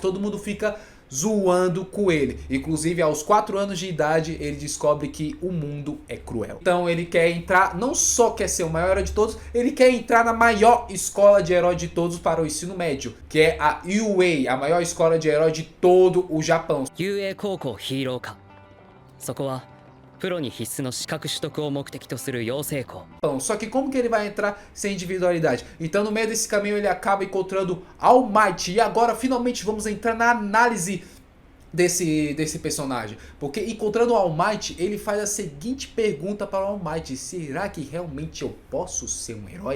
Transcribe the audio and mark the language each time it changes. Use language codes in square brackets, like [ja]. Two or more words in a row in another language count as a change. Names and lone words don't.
[pt] Todo mundo fica zoando com ele. Inclusive aos 4 anos de idade ele descobre que o mundo é cruel. Então ele quer entrar, não só quer ser o maior herói de todos, ele quer entrar na maior escola de herói de todos para o ensino médio, que é a UA, a maior escola de herói de todo o Japão. [ja] UA 高校ヒーロー科。そこはプロに必須の資格取得を目的とする養成校。 [pt] Só que como que ele vai entrar sem individualidade? Então no meio desse caminho ele acaba encontrando All Might. E agora finalmente vamos entrar na análise desse personagem. Porque encontrando o All Might, ele faz a seguinte pergunta para o All Might: será que realmente eu posso ser um herói?